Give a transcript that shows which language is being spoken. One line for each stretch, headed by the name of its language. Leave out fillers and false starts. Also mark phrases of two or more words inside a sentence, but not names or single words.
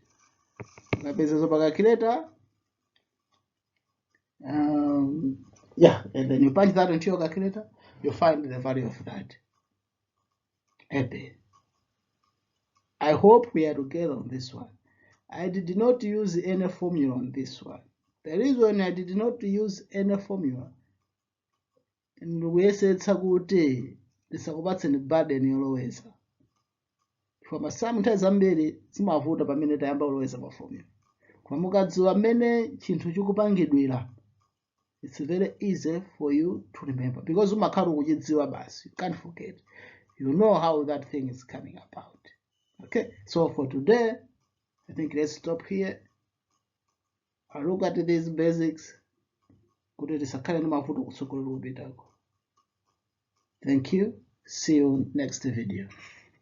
English: The basis of a calculator. Yeah, and then you punch that into your calculator, you find the value of that AB. I hope we are together on this one. I did not use any formula on this one. The reason I did not use any formula, and we said
Nyanja: sakuti ndisakupatseni burden yoloweza. Koma sometimes ambiri zimavuta pamene tayamba kuloweza pa formula. Koma mukadziwa mmene chinthu chikupangidwira,
English: it's very easy for you to remember, because
Nyanja: umakhala ukuchidziwa basi,
English: you can't forget. You know how that thing is coming about. Okay, so for today, I think let's stop here. I look at these basics. Thank you. See you next video.